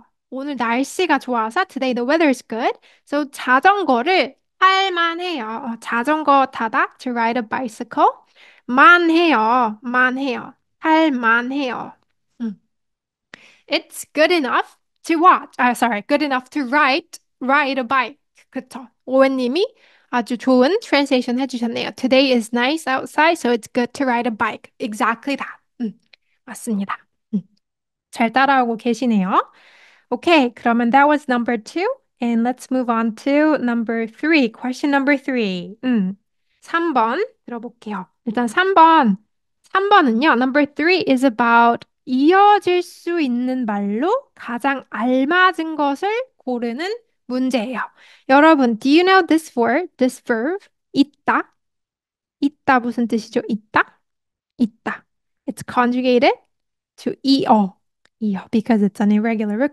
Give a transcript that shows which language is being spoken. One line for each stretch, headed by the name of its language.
Korean: 오늘 날씨가 좋아서
English: today the weather is good.
Korean: So 자전거를 탈만해요. 자전거 타다
English: to ride a bicycle.
Korean: 만해요. 탈만해요. 음.
English: It's good enough to watch. good enough to ride a bike.
Korean: 그쵸? 오웬님이 아주 좋은 translation 해주셨네요.
English: Today is nice outside, so it's good to ride a bike. Exactly that.
Korean: 맞습니다. 잘 따라오고 계시네요.
English: Okay,
Korean: 그러면
English: that was number two. And let's move on to number three. Question number three.
Korean: 3번 들어볼게요. 일단 3번은요.
English: Number three is about
Korean: 이어질 수 있는 말로 가장 알맞은 것을 고르는 문제예요.
English: 여러분, do you know this word, this verb?
Korean: 있다. 있다 무슨 뜻이죠? 있다.
English: It's conjugated to EO, because it's an irregular verb.